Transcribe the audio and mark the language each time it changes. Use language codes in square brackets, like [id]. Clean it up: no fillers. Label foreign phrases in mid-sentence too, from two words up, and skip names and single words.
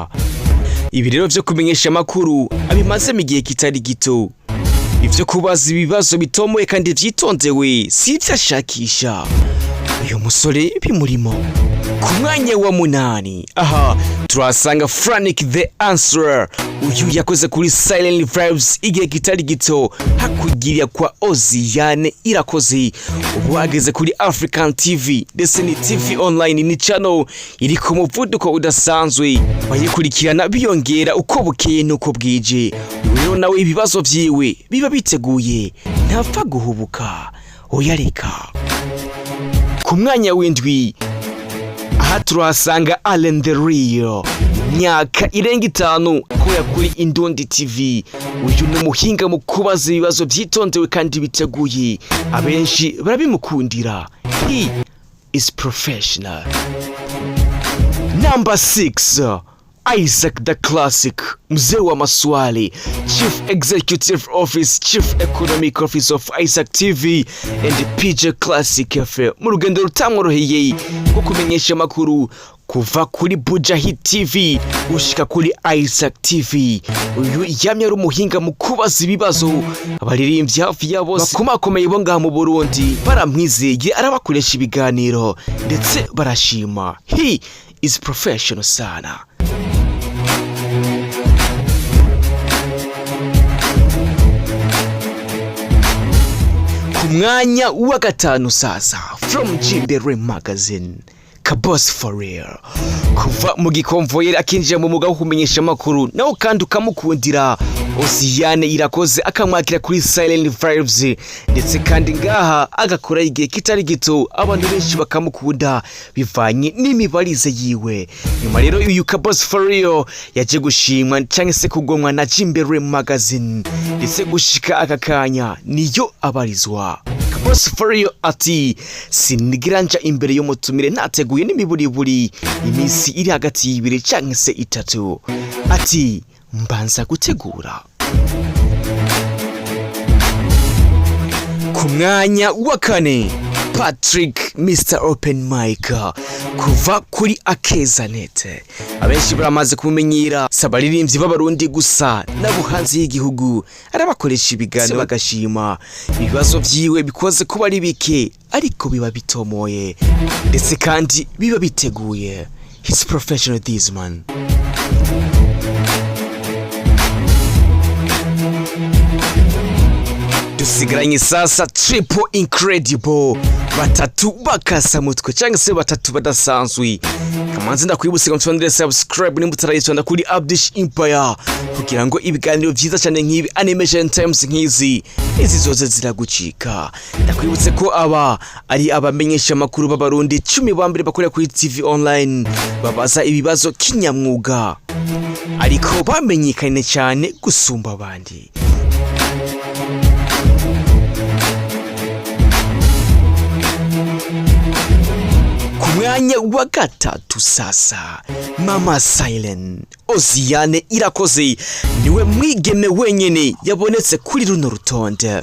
[rn] Ibi rero byo kumenyesha makuru abimaze mu gihe kitari gito, ivyo kubaza ibibazo bitomoye kandi vyitondewe si ivyashakisha. Uyu musore bimurimo. Ku mwanya wa munani aha turasanga Frank the Answerer. Uyu yakoze kuri Silent Vibes igihe kitari gito, hakugira kwa Oziane Irakoze. Ubu ageze kuri African TV ndetse ni [en] TV online, [rn] ni channel iri ku muvuduko udasanzwe, bayikurikirana biyongera uko bukeye nuko bwije. Rero nawe ibibazo vyiwe biba biteguye, ntapfa guhubuka oyareka. Ku mwanya w'indwi aha turahasanga Allen the Real, myaka irenga 5 koya kuri Indundi TV. Uyu ni umuhinga mu kubaza ibibazo vyitondewe kandi biteguye, abenshi barabimukundira. [en] He is professional. Number 6, Isaac the Classic, [sw] mzee wa maswali, [en] Chief Executive Office, Chief Economic Office of Isaac TV and PJ Classic Cafe. [rn] Mu rugendo rutamworoheye rwo kumenyesha makuru kuva kuri Buja Hit TV ushika kuri Isaac TV. Uyu yamye ari umuhinga mu kubaza ibibazo, abaririmbyi hafi ya bose bakomakomeye bo ngaha mu Burundi baramwizeye, arabakoresha ibiganiro ndetse barashima. [en] He is professional sana. [rn] Ku mwanya wa gatanu sasa, from Jimbere Magazine, Kaboss for real. Kuva mu gikonvoyera akinjira mu muga wo kumenyesha makuru, naho kandi ukamukundira. Oziane Irakoze akamwakira kuri Silent Vibes ndetse kandi ngaha agakora igihe kitari gito, abantu benshi bakamukunda bivanye n'imibarize yiwe. Nyuma rero uyu Kaboss for real yaje gushimwa cyangwa se kugomwa na Jimbere Magazine ndetse gushika akakanya niyo abarizwa. Kaboss for real ati sinigiranja imbere y'umutumire nateguye n'imiburiburi iminsi iri hagati y'ibiri cyangwa se 3. Ati mbanza gutegura. Ku mwanya wa kane, Patrick Mr Open Mic kuva kuri Akezanete. Abenshi baramaze kumenyera, sabaririmbyi b'abarundi gusa n'abuhanzi y'igihugu arabakoresha ibiganiro bagashima. Ibibazo vyiwe bikoze kuba ari bike ariko biba bitomoye ndetse kandi biba biteguye. [en] He's professional this man. [rn] Dusigaranye sasa [en] triple incredible, [rn] batatu bakasa mutwe cyangwa se batatu badasanzwe. Kamanzi ndakwibutse ngo twandire subscribe nimba utarayitonda kuri Abdish Empire kugira ngo ibiganiro byiza cyane nk'ibi [en] animation times [rn] nk'izi izi zoze ziragucika. Ndakwibutse ko aba ari abamenyesha makuru b'abarundi 10 bambere bakorera kuri [en] TV online [rn] babaza ibibazo kinyamwuga ariko bamenyekanye cyane gusumba abandi. Mwanya wa gatatu sasa, Mama Silent Oziane Irakoze niwe mwigeme wenyene yabonetse kuri runo rutonde.